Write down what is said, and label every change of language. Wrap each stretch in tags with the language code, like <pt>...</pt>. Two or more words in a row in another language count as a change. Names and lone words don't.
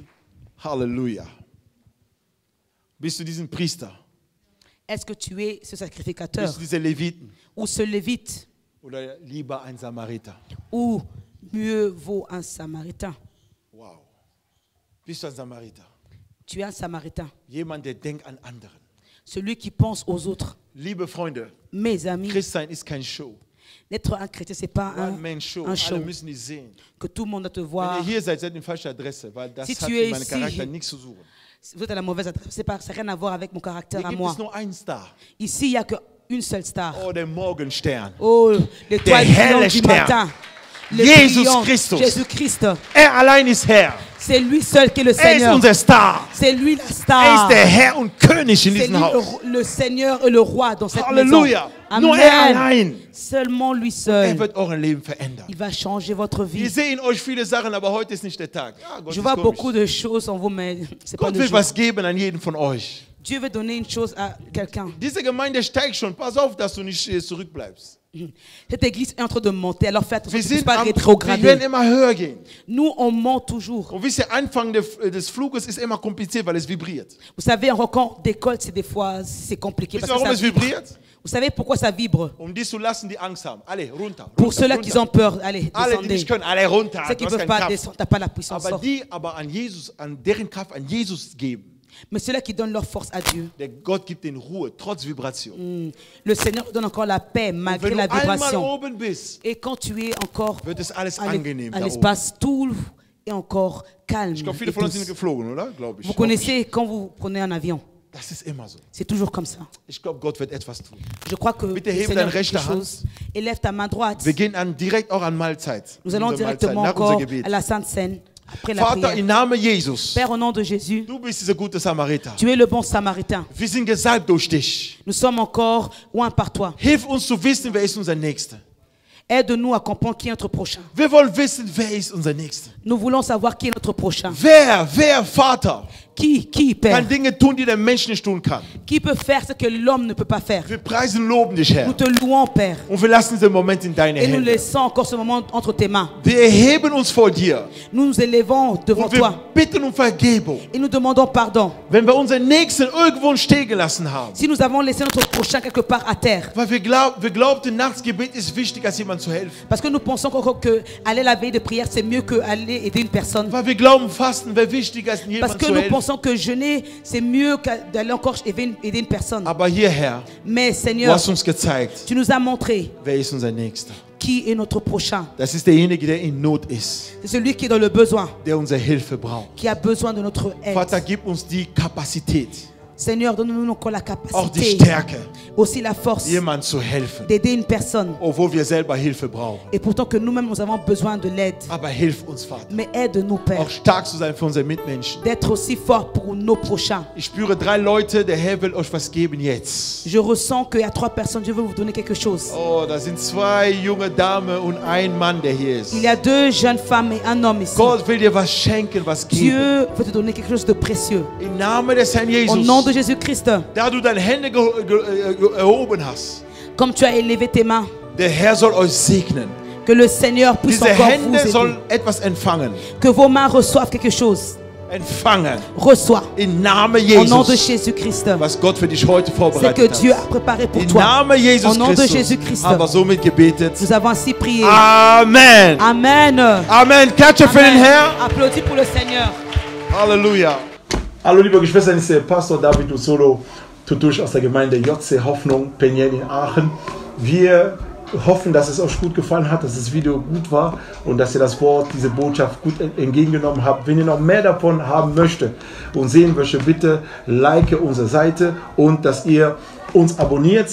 <de>Halleluja. Bist du diesen Priester?</de> <fr>Est-ce que tu es ce sacrificateur</fr> <de>Bist du dieser Leviten?</de> <fr>ou ce lévite</fr> <de>Oder lieber ein Samariter?</de> <fr>ou mieux vaut un samaritain?</fr> <de>Wow. Bist du ein Samariter?</de> <fr>Tu es un samaritain,</fr> <de>Jemand, der denkt an anderen.</de> <fr>celui qui pense aux autres.</fr> <de>Liebe Freunde,</de> <fr>Mes amis,</fr> <de>Christsein ist kein Show.</de> <fr>d'être un chrétien, c'est pas One-Man-Show. un show</fr> <de>Alle müssen dich sehen.</de> <fr>que tout le monde doit te</fr> <de>Wenn</de> <fr>voir.</fr> <de>ihr hier seid, seid ihr in falscher Adresse, weil das</de> <fr>Si</fr> <de>hat</de> <fr>tu</fr> <de>mit</de> <fr>es</fr> <de>meinem</de> <fr>ici,</fr> <de>Charakter nichts zu suchen.</de> <fr>Vous êtes à la mauvaise adresse. Ça n'a rien à voir avec mon caractère</fr> <de>Hier</de> <fr>à</fr> <de>gibt</de> <fr>moi.</fr> <de>es nur einen Star.</de> <fr>Ici, il n'y a qu'une seule star.</fr> <de>Oh, der Morgenstern.</de> <fr>Oh, l'étoile</fr> <de>Der helle</de> <fr>brillante du</fr> <de>Stern.</de> <fr>matin. Le</fr> <de>Jesus</de> <fr>brillant</fr> <de>Christus.</de> <fr>Jésus-Christ.</fr> <de>Er allein ist Herr.</de> <fr>C'est lui seul qui est le</fr> <de>Er ist</de> <fr>Seigneur.</fr> <de>unser Star.</de> <fr>C'est lui la</fr> <de>Er</de> <fr>star.</fr> <de>ist der Herr und König in</de> <fr>C'est</fr> <de>diesem</de> <fr>lui</fr> <de>Haus.</de> <fr>le Seigneur et le roi dans cette</fr> <de>Halleluja.</de> <fr>maison.</fr> <de>Nur er</de> <fr>Amen.</fr> <de>allein.</de> <fr>Seulement lui</fr> <de>Er</de> <fr>seul.</fr> <de>wird euer Leben verändern.</de> <fr>Il va changer votre</fr> <de>Wir</de> <fr>vie.</fr> <de>sehen euch viele Sachen, aber heute ist nicht der Tag. Ja, Gott</de> <fr>Je</fr> <de>ist</de> <fr>vois</fr> <de>komisch.</de> <fr>beaucoup de choses en vous, mais c'est pas</fr> <de>Gott</de> <fr>le</fr> <de>will</de> <fr>jour.</fr> <de>was geben an jeden von euch.</de> <fr>Dieu veut donner une chose à quelqu'un.</fr> <de>Diese Gemeinde steigt schon. Pass auf, dass du nicht zurückbleibst.</de> <fr>Cette église est en train de monter, alors fais attention,</fr> <de>Wir,</de> <fr>tu ne puisses</fr> <de>sind</de> <fr>pas</fr> <de>wir werden</de> <fr>rétrograder.</fr> <de>immer höher gehen.</de> <fr>Nous, on monte toujours.</fr> <de>Und wisst ihr, Anfang des Fluges ist immer kompliziert, weil es vibriert.</de> <fr>Vous savez, en quand on décolle, c'est des fois c'est compliqué.</fr> <de>Wisst</de> <fr>Parce</fr> <de>ihr,</de> <fr>que</fr> <de>warum</de> <fr>ça</fr> <de>es</de> <fr>vibre.</fr> <de>vibriert?</de> <fr>Vous savez pourquoi ça vibre?</fr> <de>Die zu lassen, die Angst haben. Alle runter.</de> <fr>Pour</fr> <de>runter,</de> <fr>ceux-là</fr> <de>runter.</de> <fr>qui ont peur, allez,</fr> <de>Alle, die</de> <fr>descendez.</fr> <de>nicht können, alle runter.</de> <fr>Ceux qui</fr> <de>Du</de> <fr>ne</fr> <de>hast</de> <fr>peuvent</fr> <de>keine</de> <fr>pas</fr> <de>Kraft.</de> <fr>descendre, tu n'as pas la puissance.</fr> <de>Aber</de> <fr>sors.</fr> <de>die aber an Jesus, an deren Kraft an Jesus geben,</de> <fr>Mais ceux-là qui donnent leur force à Dieu,</fr> <de>der Gott gibt den Ruhe, trotz Vibration.</de> <fr>le Seigneur donne encore la paix</fr> <de>Und</de> <fr>malgré</fr> <de>wenn</de> <fr>la</fr> <de>du einmal</de> <fr>vibration.</fr> <de>oben bist,</de> <fr>Et quand tu es encore</fr> <de>wird es alles</de> <fr>à</fr> <de>angenehm da oben.</de> <fr>l'espace, tout est encore calme.</fr> <de>Ich glaube, viele</de> <fr>et</fr> <de>von uns sind</de> <fr>douce.</fr> <de>geflogen, oder? Glaube ich.</de> <fr>Vous connaissez quand vous prenez un avion,</fr> <de>Das ist immer so.</de> <fr>c'est toujours comme ça.</fr> <de>Ich glaube, Gott wird etwas tun.</de> <fr>Je crois que</fr> <de>Bitte</de> <fr>le</fr> <de>hebe</de> <fr>Seigneur</fr> <de>deine</de> <fr>fait</fr> <de>rechte</de> <fr>quelque</fr> <de>Hand.</de> <fr>chose. Élève ta main droite.</fr> <de>Wir gehen direkt auch an Mahlzeit.</de> <fr>Nous allons</fr> <de>Unsere Mahlzeit,</de> <fr>directement</fr> <de>nach unser</de> <fr>encore</fr> <de>Gebet.</de> <fr>à la Sainte Seine, après la</fr> <de>Vater,</de> <fr>prière.</fr> <de>im Namen Jesus,</de> <fr>Père, au nom de Jésus,</fr> <de>du bist dieser gute Samariter.</de> <fr>tu es le bon samaritain.</fr> <de>Wir sind gesalbt durch dich.</de> <fr>Nous sommes encore loin par toi.</fr> <de>Hilf uns zu wissen, wer ist unser Nächster.</de> <fr>Aide-nous à comprendre qui est notre prochain.</fr> <de>Wir wollen wissen, wer ist unser Nächster.</de> <fr>Nous voulons savoir qui est notre prochain.</fr> <de>Wer, Vater,</de> <fr>Qui, Père?</fr> <de>kann Dinge tun, die der Mensch nicht tun kann.</de> <fr>Qui peut faire ce que l'homme ne peut pas faire?</fr> <de>Wir preisen und loben dich, Herr.</de> <fr>Nous te louons, Père.</fr> <de>Und wir lassen diesen Moment in deine</de> <fr>Et nous</fr> <de>Hände.</de> <fr>laissons encore ce moment entre tes mains.</fr> <de>Wir erheben uns vor dir.</de> <fr>Nous nous élevons devant</fr> <de>Und wir</de> <fr>toi.</fr> <de>bitten um Vergebung.</de> <fr>Et nous demandons pardon.</fr> <de>Wenn wir unseren Nächsten irgendwo stehen gelassen haben.</de> <fr>Si nous avons laissé notre prochain quelque part à terre.</fr> <de>Weil wir glaubten, Nachtsgebet ist wichtig, als jemand zu helfen.</de> <fr>Parce que nous pensons encore que aller la veille de prière, c'est mieux qu'aller aider une personne.</fr> <de>Weil wir glauben, Fasten wäre wichtiger, als</de> <fr>Parce</fr> <de>jemand</de> <fr>que</fr> <de>zu</de> <fr>nous</fr> <de>helfen.</de> <fr>pensons que jeûner, c'est mieux que d'aller encore aider une personne.</fr> <de>Aber hier, Herr,</de> <fr>Mais</fr> <de>du</de> <fr>Seigneur,</fr> <de>hast uns gezeigt,</de> <fr>tu nous as montré</fr> <de>wer ist unser Nächster.</de> <fr>qui est notre prochain.</fr> <de>Das ist derjenige, der in Not ist,</de> <fr>C'est celui qui est dans le besoin,</fr> <de>der unsere Hilfe braucht.</de> <fr>qui a besoin de notre aide.</fr> <de>Vater, gib uns die Kapazität,</de> <fr>Seigneur, donne-nous encore la</fr> <de>auch die</de> <fr>capacité,</fr> <de>Stärke,</de> <fr>aussi la force</fr> <de>jemand zu helfen,</de> <fr>d'aider une personne.</fr> <de>obwohl wir selber Hilfe brauchen.</de> <fr>Et pourtant que nous-mêmes, nous avons besoin de l'aide.</fr> <de>Aber hilf uns, Vater,</de> <fr>Mais aide-nous, Père,</fr> <de>auch stark zu sein für unsere Mitmenschen.</de> <fr>d'être aussi fort pour nos prochains.</fr> <de>Ich spüre 3 Leute, der Herr will euch was geben jetzt.</de> <fr>Je ressens qu'il y a 3 personnes, Dieu veut vous donner quelque chose.</fr> <de>Oh, da sind 2 junge Damen und ein Mann, der hier ist.</de> <fr>Il y a 2 jeunes femmes et un homme ici.</fr> <de>Gott will dir was schenken, was geben.</de> <fr>Dieu veut te donner quelque chose de précieux.</fr> <de>Im Namen des Herrn</de> <fr>Au nom de</fr> <de>Jesus,</de> <fr>Jésus-Christ,</fr> <de>da du deine Hände erhoben hast,</de> <fr>comme tu as élevé tes mains,</fr> <de>der Herr soll euch segnen.</de> <fr>Que le Seigneur puisse</fr> <de>Diese</de> <fr>encore vous</fr> <de>Hände</de> <fr>aider.</fr> <de>sollen etwas empfangen.</de> <fr>Que vos mains reçoivent quelque chose.</fr> <de>Empfangen.</de> <fr>Reçois.</fr> <de>Im Namen</de> <fr>Au nom de</fr> <de>Jesus.</de> <fr>Jésus-Christ.</fr> <de>Was Gott für dich heute</de> <fr>C'est</fr> <de>vorbereitet</de> <fr>que Dieu</fr> <de>hat.</de> <fr>a préparé pour</fr> <de>Im</de> <fr>toi.</fr> <de>Namen Jesus</de> <fr>Au nom de</fr> <de>Christus</de> <fr>Jésus-Christ.</fr> <de>haben wir somit gebetet.</de> <fr>Nous avons ainsi prié.</fr> <de>Amen.</de> <fr>Amen.</fr> <de>Amen. Klatsche für den</de> <fr>Amen.</fr> <de>Herrn.</de> <fr>Applaudis pour le Seigneur.</fr> <de>Halleluja. Hallo liebe Geschwister, ich bin Pastor David Usolo Tutusch aus der Gemeinde JC Hoffnung Penien in Aachen. Wir hoffen, dass es euch gut gefallen hat, dass das Video gut war und dass ihr das Wort, diese Botschaft gut entgegengenommen habt. Wenn ihr noch mehr davon haben möchtet und sehen möchtet, bitte like unsere Seite und dass ihr uns abonniert.</de>